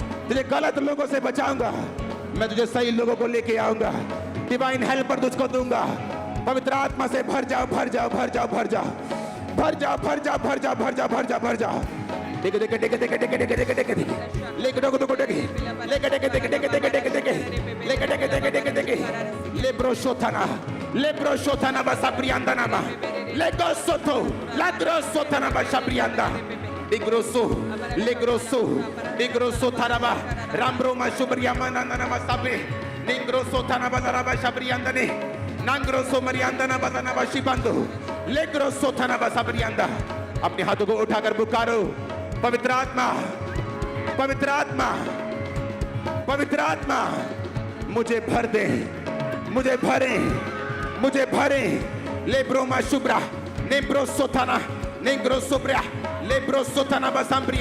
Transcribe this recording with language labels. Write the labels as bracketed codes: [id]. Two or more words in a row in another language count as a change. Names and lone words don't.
[hi] तुझे गलत लोगों से बचाऊंगा, मैं तुझे सही लोगों को लेके आऊंगा, [en] divine helper [hi] तुझको दूंगा। पवित्र आत्मा से भर जाओ, भर जाओ, भर जाओ, भर जाओ, भर जाओ, भर जाओ, भर जाओ, भर जाओ, भर जाओ, भर जाओ। देखे देखे देखे देखे देखे देखे देखे देखे देखे लेके डोको डोको देखे लेके देखे देखे देखे देखे देखे देखे लेके देखे देखे देखे देखे लेब्रो शोथाना बसा प्रियांदा नामा लेगो सोथो लाद्रो सोथाना बसा प्रियांदा डिग्रोसो डिग्रोसो थाराबा रामब्रो मा शुभरियामा नंदना मसापे डिग्रोसो थाना बजाराबा शबरियांदा ने नांग्रोसो मरियांदा ना बजाना बशिबंदो लेग्रोसो थाना बसा प्रियांदा। अपने हाथों को उठाकर पुकारो, पवित्र आत्मा, पवित्र आत्मा, पवित्र आत्मा, मुझे भर दे, मुझे भरे, मुझे भरे। लेब्रोमा शुभ्रा नेब्रो सोथाना नेग्रो सुब्रा लेब्रो सोथाना बसाम्ब्रिया।